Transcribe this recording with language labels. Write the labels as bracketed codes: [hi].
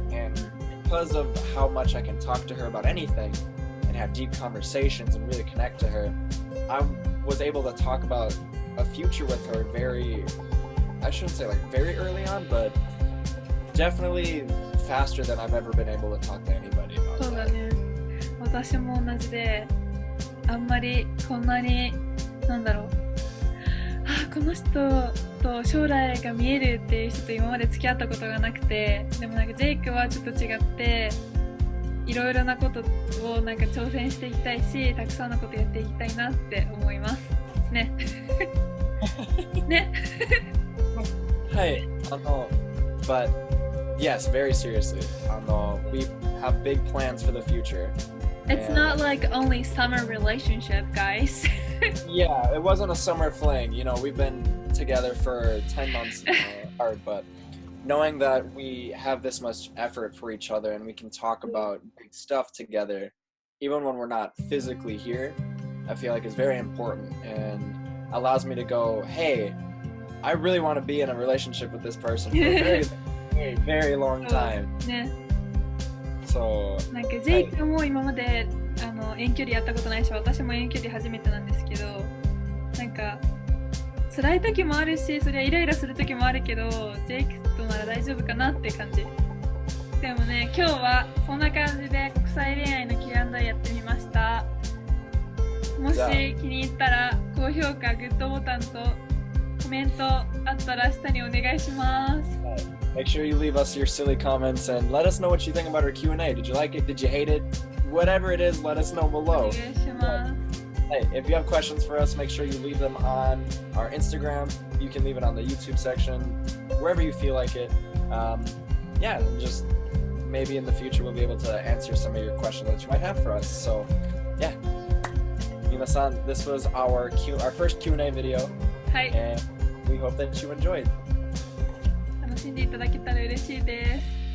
[en] And because of how much I can talk to her about anything and have deep conversations and really connect to her, I was able to talk about a future with her I shouldn't say like very early on, but definitely faster than I've ever been able to talk to anybody about [ja] そうだね。私も同じで、あんまりこんなに、なんだろう。この人と将来が見えるっていう人と今まで付き合ったことがなくて、でもなんかジェイクはちょっと違って、いろいろなことをなんか挑戦していきたいし、たくさんのことやっていきたいなって思いますね。ね。はい、 [en] but yes, very seriously. We have big plans for the future. It's not like only summer relationship, guys. Yeah, it wasn't a summer fling. You know, we've been together for 10 months now, hard, but knowing that we have this much effort for each other and we can talk about big stuff together, even when we're not physically here, I feel like is very important and allows me to go, hey, I really want to be in a relationship with this person for a very, very, very long time. [ja] ね。 [en] So, [ja] なんかジェイクも今まで遠距離やったことないし、私も遠距離初めてなんですけど、なんか辛い時もあるし、それはイライラする時もあるけど、ジェイクとなら大丈夫かなって感じ。でもね、今日はそんな感じで国際恋愛の Q&A やってみました。もし気に入ったら高評価、グッドボタンとコメントあったら下にお願いします。 [en] make sure you leave us your silly comments and let us know what you think about our Q&A. Did you like it? Did you hate it? Whatever it is, let us know [ja] お [en] below. [ja] 願いします。 [en] Hey, if you have questions for us, make sure you leave them on our Instagram. You can leave it on the YouTube section, wherever you feel like it. Yeah, and just maybe in the future we'll be able to answer some of your questions that you might have for us. So, yeah. Mina-san, this was our first Q&A video, [ja] はい。 [en] and we hope that you enjoyed. [ja] 楽しんでいただけたら嬉しいです。